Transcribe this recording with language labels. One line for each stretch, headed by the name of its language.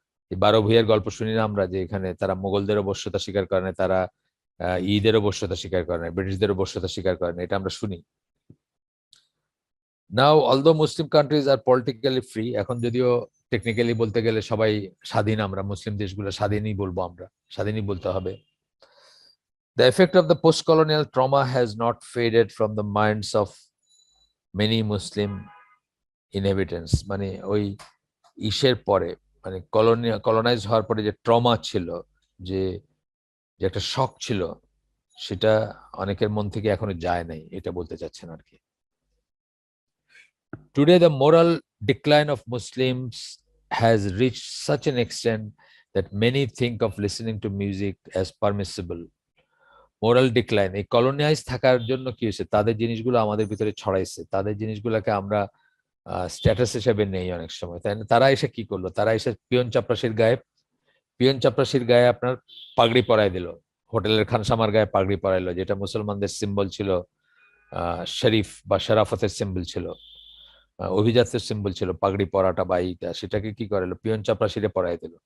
Bangla: এই 12 ভূঁইয়ার গল্প শুনি না আমরা, যে এখানে তারা মোগলদেরও বশ্যতা স্বীকার করে না, তারা ঈদেরও বশ্যতা স্বীকার করে না, ব্রিটিশদেরও বশ্যতা স্বীকার করে না, এটা আমরা শুনি।
English: now although Muslim countries are politically free,
Bangla: এখন যদিও টেকনিক্যালি বলতে গেলে সবাই স্বাধীন, আমরা মুসলিম দেশগুলো স্বাধীনই বলবো, আমরা স্বাধীনই বলতে হবে।
English: The effect of the post-colonial trauma has not faded from the minds of many Muslim inhabitants.
Bangla: মানে ওই ইসের পরে, মানে কলোনাইজ হওয়ার পরে যে ট্রমা ছিল, যে যে একটা শক ছিল, সেটা অনেকের মন থেকে এখনো যায় নাই, এটা বলতে চাচ্ছেন আর কি।
English: Today, the moral decline of Muslims has reached such an extent that many think of listening to music as permissible.
Bangla: Moral decline, এই কলোনিয়াইজ থাকার জন্য কি হয়েছে, তাদের জিনিসগুলো আমাদের ভিতরে ছড়াইছে, তাদের জিনিসগুলোকে আমরা স্ট্যাটাস হিসেবে নেই অনেক সময়, তাই না? তারা এসে কি করলো, তারা এসে পিয়ন চাপরাশির গায়ে আপনার পাগড়ি পরাই দিল, হোটেলের খানসামার গায়ে পাগড়ি পরাইলো, যেটা মুসলমানদের সিম্বল ছিল, শরীফ বা শরাফতের সিম্বল ছিল, অভিজাতের সিম্বল ছিল পাগড়ি পরাটা বা এইটা, সেটাকে কি করালো, পিয়ন চাপরাশিরে পরাই দিল।